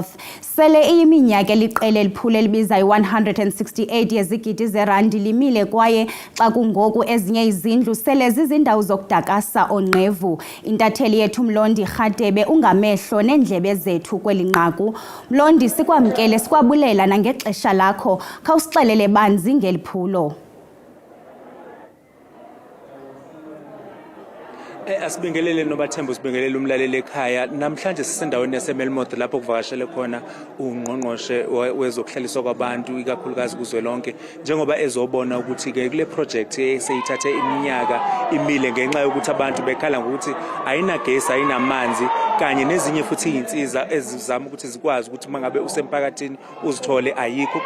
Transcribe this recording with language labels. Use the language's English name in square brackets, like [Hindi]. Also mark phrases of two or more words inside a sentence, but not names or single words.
[Xhosa] Sele iyiminyaka eliqela eliphule libiza i-168 yezigidi zerandi limile kwaye xa kungoku ezinye izindlu sele zizindawo zokudakasa onqevu. Intatheli yethu Mlondi Rhatebe ungamehlo neendlebe zethu kweli nqaku. Mlondi, sikwamkele sikwabulela nangexesha lakho khawusixelele banzi ngeliphulo. [Zulu] Asibingelele nobathembu sibingelele umlaleli ekhaya. Namhlanje sisendaweni yaseMelmoth lapho kuvakashele khona ungqongqoshe wezokuhlaliswa kwabantu ikakhulukazi kuzwelonke njengoba ezobona ukuthi ke kule project eseyithathe iminyaka imile ngenxa yokuthi abantu bekhala ngokuthi ayinagesi ayinamanzi kanye nezinye futhi izinsiza ezizama ukuthi zikwazi ukuthi mangabe usemphakathini uzithole ayikho.